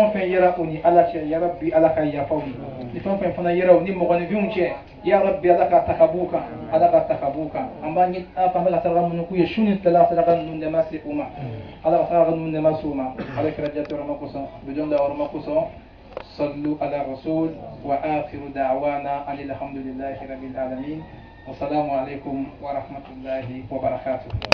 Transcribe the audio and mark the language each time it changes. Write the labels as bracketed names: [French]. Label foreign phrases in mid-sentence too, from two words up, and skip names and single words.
[Bambara] o fɛn yera u ni ala cɛ yarabi ala ka yafa u ye ni fɛn o fɛn fana yera u ni mɔgɔninfinw cɛ yarabi ala ka taka b'u kan ala ka taka b'u kan an b'a ɲini ala fɛ an bɛ ka saraka minnu k'u ye su ni tila saraka ninnu de ma se u ma ala ka saraka ninnu de ma se u ma ala kɛra jateyɔrɔma kosɔn bidon dayɔrɔma kosɔn [Arabic] صلوا على رسول وآخر دعوانا أن الحمد لله رب العالمين والسلام عليكم ورحمة الله وبركاته.